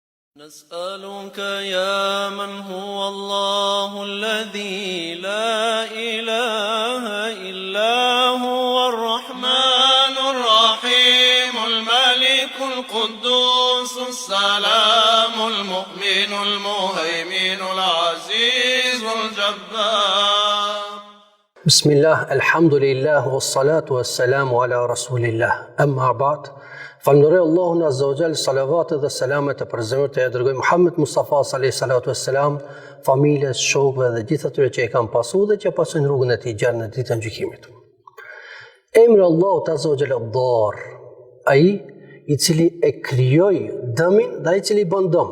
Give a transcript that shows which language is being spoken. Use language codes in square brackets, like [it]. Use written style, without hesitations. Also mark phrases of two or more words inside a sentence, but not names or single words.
[ar] نسألك يا من هو الله الذي لا إله إلا هو الرحمن الرحيم الملك القدوس السلام المؤمن المهيمن العزيز الجبار. بسم الله الحمد لله والصلاة والسلام على رسول الله أما بعد. [sq] Falënderoj Allahun [ar] عز وجل, [sq] salavatet dhe selamet e përzemërt e dërgoj Muhammed Mustafa [ar] صلى الله الصلاة والسلام, [sq] familjes, shokëve dhe gjithë atyre që e kanë pasur dhe që pasojnë rrugën e tij gjatë në ditën e gjykimit. Emri Allahut [ar] عز وجل [sq] Ad-Dar, ai i cili e krijoi dëmin dhe ai i cili bën dëm.